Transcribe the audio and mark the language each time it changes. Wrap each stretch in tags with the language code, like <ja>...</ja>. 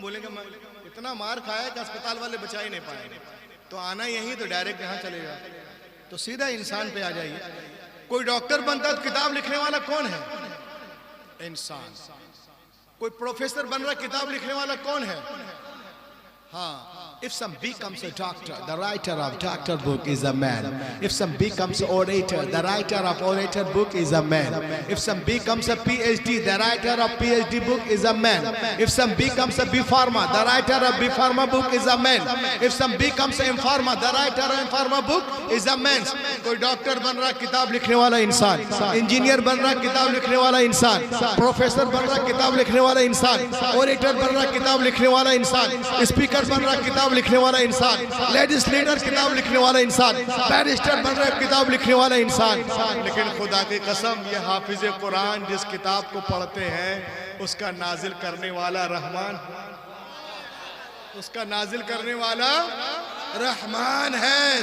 <hi>बोलेंगे इतना मार खाया कि अस्पताल वाले बचा ही नहीं पाएंगे, तो आना यही, तो डायरेक्ट यहाँ चले जाओ। तो सीधा इंसान पे आ जाइए। कोई डॉक्टर बनता है तो किताब लिखने वाला कौन है? इंसान। कोई प्रोफेसर बन रहा, किताब लिखने वाला कौन है?</hi> <en>हाँ, if some becomes a doctor, the writer of doctor book is a man. If some becomes an orator, the writer of orator book is a man. If some becomes a PhD, the writer of PhD book is a man. If some becomes a B Pharma, the writer of B Pharma book is a man. If some becomes a M Pharma, the writer of M Pharma book is a man.</en> <hi>कोई doctor बन रहा, किताब लिखने वाला इंसान। Engineer बन रहा, किताब लिखने वाला इंसान। प्रोफेसर बन रहा, किताब लिखने वाला इंसान। ओरेटर बन रहा, किताब लिखने वाला इंसान। स्पीकर बन रहा, किताब लिखने वाला इंसान। लेजिस्लेटर, किताब लिखने वाला इंसान। बैरिस्टर बन रहा, किताब लिखने वाला इंसान। लेकिन खुदा की कसम, ये हाफिज कुरान जिस किताब को पढ़ते हैं उसका नाजिल करने वाला रहमान, उसका नाजिल करने वाला रहमान है।</hi>